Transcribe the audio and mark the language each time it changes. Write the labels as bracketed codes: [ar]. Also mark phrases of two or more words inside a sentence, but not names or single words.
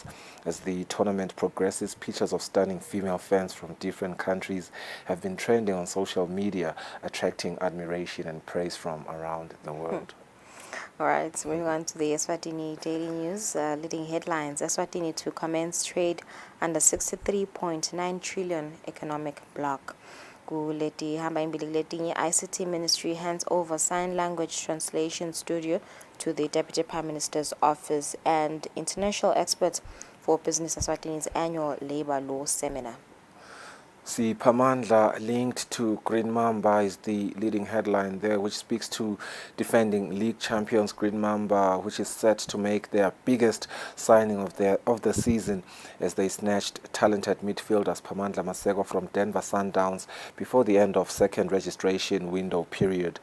[en] As the tournament progresses, pictures of stunning female fans from different countries have been trending on social media, attracting admiration and praise from around the world. All right, so moving on to the Eswatini Daily News, leading headlines. Eswatini to commence trade under 63.9 trillion economic bloc. [ss] Kuleti hamba imbili kuletinye, [en] ICT Ministry hands over sign language translation studio to the Deputy Prime Minister's office, and international experts for business Eswatini's annual labor law seminar. Pamandla linked to Green Mamba is the leading headline there, which speaks to defending league champions Green Mamba, which is set to make their biggest signing of the season as they snatched talented midfielders Pamandla Masego from Denver Sundowns before the end of second registration window period.